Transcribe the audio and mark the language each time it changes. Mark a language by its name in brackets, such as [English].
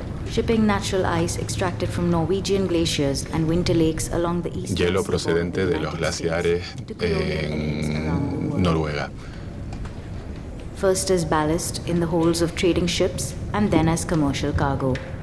[English] Shipping natural ice extracted from Norwegian glaciers and winter lakes along the east. [Spanish] Hielo procedente de los glaciares en Noruega. [English] First as ballast in the holds of trading ships and then as commercial cargo.